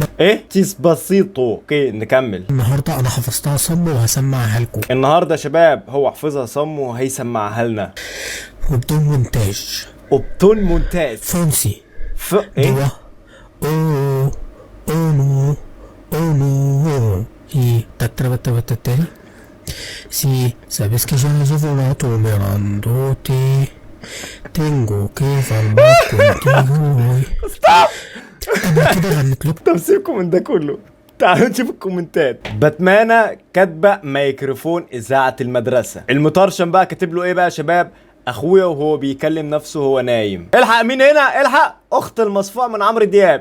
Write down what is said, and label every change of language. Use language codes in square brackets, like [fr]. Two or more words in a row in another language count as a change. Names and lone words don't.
[ar] ايه ديسباسيتو؟ اوكي نكمل. النهارده انا حفظتها صم وهسمعها لكم النهارده يا شباب هو حافظها صم وهيسمعها لنا وبدون مونتاج وبدون مونتاج. فرنسي ايه؟ دوا او نو [es] no y tatrabatatari si sabes que ya has volato mirándote tengo que hablar contigo hoy. [ar] ستوب. قبل كده غنيت لكم طب سيبكم من ده كله. تعالوا نشوف الكومنتات. باتمانا كاتبه ميكروفون اذاعه المدرسه. المطرشم بقى كاتب له ايه بقى يا شباب؟ اخويا وهو بيكلم نفسه وهو نايم. الحق مين هنا؟ الحق اخت المصفوع من عمرو دياب.